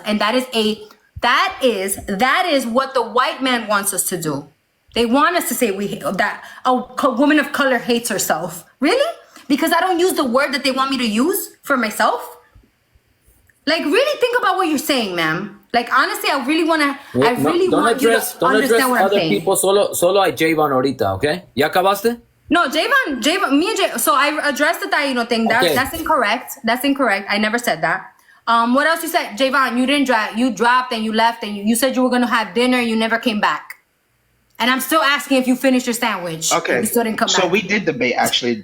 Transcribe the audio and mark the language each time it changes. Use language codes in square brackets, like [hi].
[en] And that is what the white man wants us to do. They want us to say that a woman of color hates herself. Really? Because I don't use the word that they want me to use for myself? Like, really think about what you're saying, ma'am. Like, honestly, I really want you to understand what I'm saying. [es] People, solo hay Javon ahorita, ¿ok? ¿Ya acabaste? [en] No, Javon, me and Jay. So I addressed the Taino thing. That's incorrect. That's incorrect. I never said that. What else you said, Javon? You didn't drive. You dropped and you left, and you said you were gonna have dinner. And you never came back. And I'm still asking if you finished your sandwich. Okay. You still didn't come back. So we did debate, actually.